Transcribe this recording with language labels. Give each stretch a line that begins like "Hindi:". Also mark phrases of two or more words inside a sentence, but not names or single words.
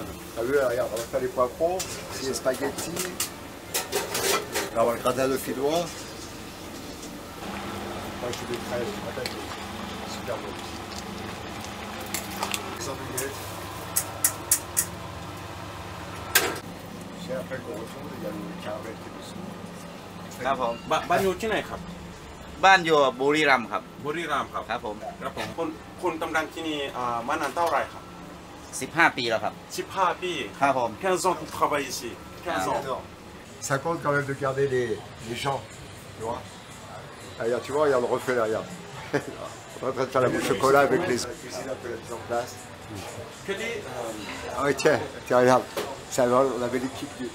French: T'as vu, regarde, on va faire les poivrons, les spaghettis. Là, on va le gratin de finois. Moi, je fais des fraises, des patates, super bon. Les andouillettes. Après qu'on retourne, il y a le caramel qui est dessous.
Thai: ครับผม บ้านอยู่ที่ไหนครับ บ้านอยู่บุรีรัมย์ครับ บุรีรัมย์ครับ ครับผม ครับผมคนทำงานที่นี่มานานเท่าไหร่ครับ 15 ปีแล้วครับ 15 ปี ครับผม
French: 15 ans qu'il travaille ici 15 ans. Ça compte quand même de garder les gens, tu vois. Ah, regarde, tu vois, regarde, on refait là, regarde. On est en train de faire la mousse au chocolat avec les cuisines un peu la mise en place. Quel est, Ah oui, tiens, regarde. Ça, on avait l'équipe du...